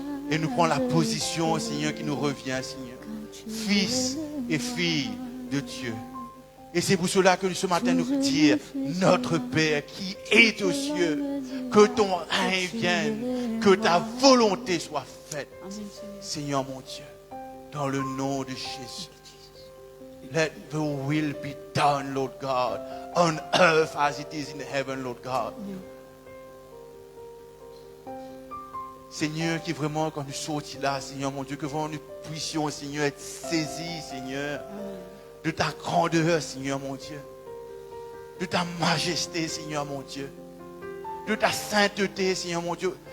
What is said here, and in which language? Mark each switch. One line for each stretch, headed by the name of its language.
French: Et nous prenons la position, Seigneur, qui nous revient, Seigneur. Fils et filles de Dieu. Et c'est pour cela que ce matin, nous disons, notre Père qui est aux cieux, que ton règne vienne, que ta volonté soit faite. Seigneur mon Dieu, dans le nom de Jésus.
English: Let the will be done, Lord God, on earth as it is in heaven, Lord God.
French: Seigneur, qui vraiment, quand nous sortions là, Seigneur mon Dieu, que vraiment nous puissions, Seigneur, être saisis, Seigneur, de ta grandeur, Seigneur mon Dieu, de ta majesté, Seigneur mon Dieu, de ta sainteté, Seigneur mon Dieu.